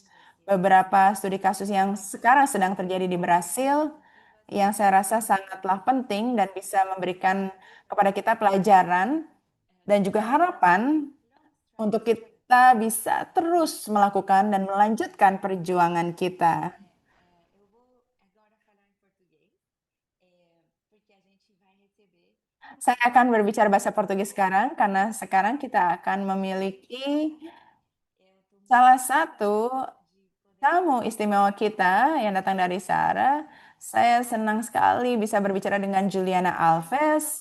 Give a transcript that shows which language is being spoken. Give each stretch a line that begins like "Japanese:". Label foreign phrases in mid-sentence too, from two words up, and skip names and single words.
Indonesian: Beberapa studi kasus yang sekarang sedang terjadi di Brasil, yang saya rasa sangatlah penting dan bisa memberikan kepada kita pelajaran dan juga harapan untuk kita bisa terus melakukan dan melanjutkan perjuangan kita.
Portuguese: Eu vou agora falar em português, porque a gente vai receber
Indonesian: Saya akan berbicara bahasa Portugis sekarang karena sekarang kita akan memiliki salah satu tamu istimewa kita yang datang dari Sarah. Saya senang sekali bisa berbicara dengan Juliana Alves.